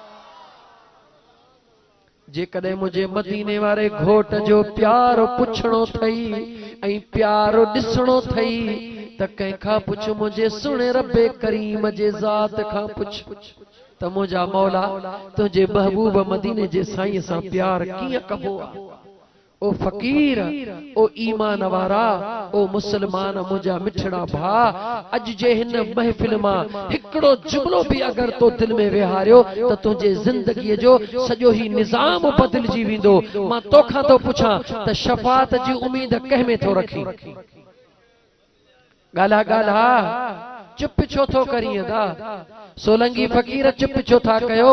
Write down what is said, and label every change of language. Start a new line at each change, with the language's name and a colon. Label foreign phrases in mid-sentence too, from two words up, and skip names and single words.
Sindhi: जेकॾहिं मुझे मदीने वारे घोट जो प्यार पुछणो थई ऐं प्यार ॾिसणो थई त कंहिंखां पुछ, मुझे सुणे रब्बे करीम जे ज़ात खां पुछ त मुंहिंजा मौला तुंहिंजे महबूब मदीने जे साईं सां प्यार कीअं कबो आ। ओ फकीर, ओ ईमान वारा, ओ मुसलमान मुझा मिठड़ा भा, अज जे हिन महफिल मां हिकड़ो जुमलो भी अगर तो दिल में विहारियो त तुझे जिंदगी जो सजो ही निजाम बदलजी वेंदो। मां तोखां तो पुछां त शफात जी उम्मीद कंहिं में थो रखी? गाला गाला चुप छो थो करीं दा? सोलंगी फकीर चुप छो था कयो?